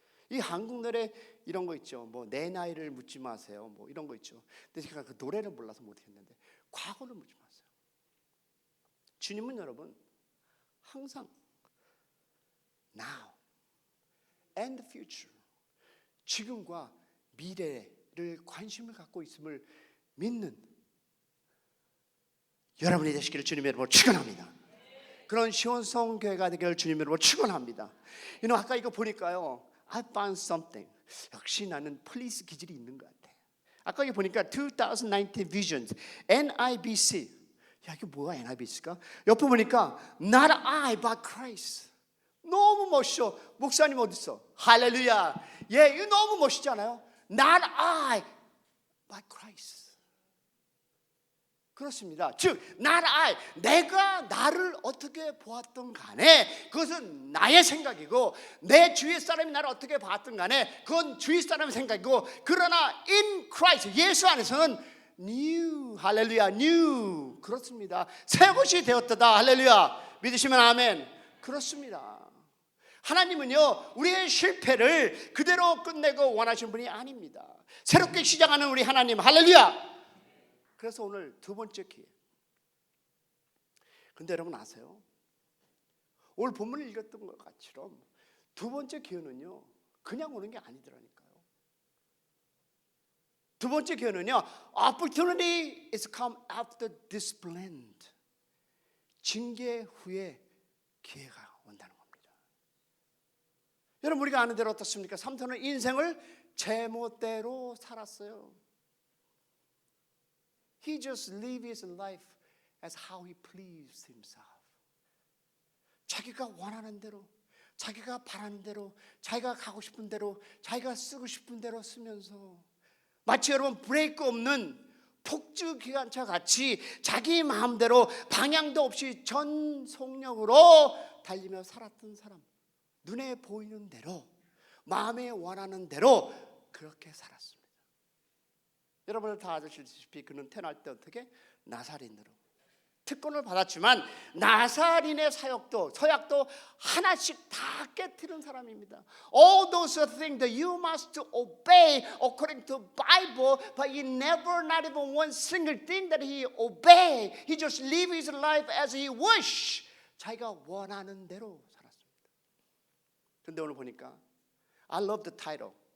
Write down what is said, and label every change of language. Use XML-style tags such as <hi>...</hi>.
<ko>이 한국 노래 이런 거 있죠. 뭐 내 나이를 묻지 마세요. 뭐 이런 거 있죠. 근데 제가 그 노래를 몰라서 못했는데 과거를 묻지 마세요. 주님은 여러분 항상</ko> <en>now and the future</en> <ko>지금과 미래를 관심을 갖고 있음을 믿는 여러분이 되시기를 주님의 이름으로 축원합니다. 그런 시온성 교회가 되기를 주님의 이름으로 축원합니다. 아까 이거 보니까요,</ko> <en>I found something.</en> <ko>역시 나는 폴리스 기질이 있는 것 같아. 아까 여기 보니까 2019 Visions NIBC. 야, 이게 뭐야 NIBC가? 옆에 보니까 Not I but Christ. 너무 멋있어. 목사님 어디 있어? 할렐루야. 예, 이거 너무 멋있잖아요.</ko> <en>Not I but Christ.</en> <ko>그렇습니다. 즉, not I, 내가 나를 어떻게 보았던 간에 그것은 나의 생각이고, 내 주위 사람이 나를 어떻게 봤던 간에 그건 주위 사람의 생각이고, 그러나 in Christ, 예수 안에서는 new, 할렐루야, new. 그렇습니다. 새 것이 되었다. 할렐루야. 믿으시면 아멘. 그렇습니다. 하나님은요, 우리의 실패를 그대로 끝내고 원하시는 분이 아닙니다. 새롭게 시작하는 우리 하나님, 할렐루야. 그래서 오늘 두 번째 기회. 근데 여러분 아세요? 오늘 본문을 읽었던 것 같처럼 두 번째 기회는요, 그냥 오는 게 아니더라니까요. 두 번째 기회는요,</ko> <en>opportunity is come after discipline.</en> <ko>징계 후에 기회가 온다는 겁니다. 여러분, 우리가 아는 대로 어떻습니까? 삼손은 인생을 제멋대로 살았어요.</ko> <en>He just lived his life as how he pleased himself.</en> <ko>자기가 원하는 대로, 자기가 바라는 대로, 자기가 가고 싶은 대로, 자기가 쓰고 싶은 대로 쓰면서 마치 여러분 브레이크 없는 폭주 기관차 같이 자기 마음대로 방향도 없이 전 속력으로 달리며 살았던 사람. 눈에 보이는 대로, 마음에 원하는 대로 그렇게 살았습니다. 여러분들 다 아시다시피 그는 태어날 때 어떻게? 나사린으로 특권을 받았지만 나사린의 사역도 서약도 하나씩 다 깨트린 사람입니다.</ko> <en>All those things that you must obey according to Bible, but he never, not even one single thing that he obeyed. He just lived his life as he wished.</en> <ko>자기가 원하는 대로 살았습니다. 근데 오늘 보니까</ko> <en>I love the title.</en>